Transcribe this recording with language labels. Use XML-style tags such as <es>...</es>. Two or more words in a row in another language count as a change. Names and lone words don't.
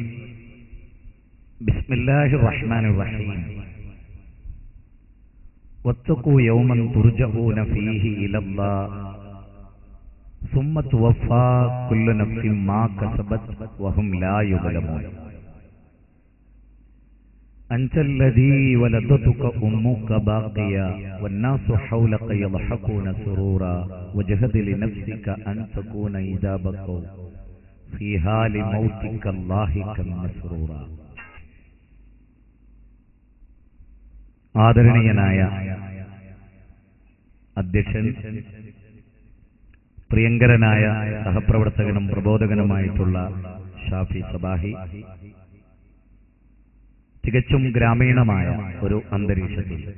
<ar>بسم الله الرحمن الرحيم. واتقوا يوما ترجعون فيه إلى الله ثم توفى كل نفس ما كسبت وهم لا يظلمون. أنت الذي ولدتك أمك باكيا والناس حولك يضحكون سرورا وجهد لنفسك أن تكون إذا بكوا في حال موتك ضاحكا مسرورا.</ar> <ml>ആദരണീയനായ അധ്യക്ഷൻ, പ്രിയങ്കരനായ സഹപ്രവർത്തകനും പ്രബോധകനുമായിട്ടുള്ള ഷാഫി സബാഹി, തികച്ചും ഗ്രാമീണമായ ഒരു അന്തരീക്ഷത്തിൽ</ml>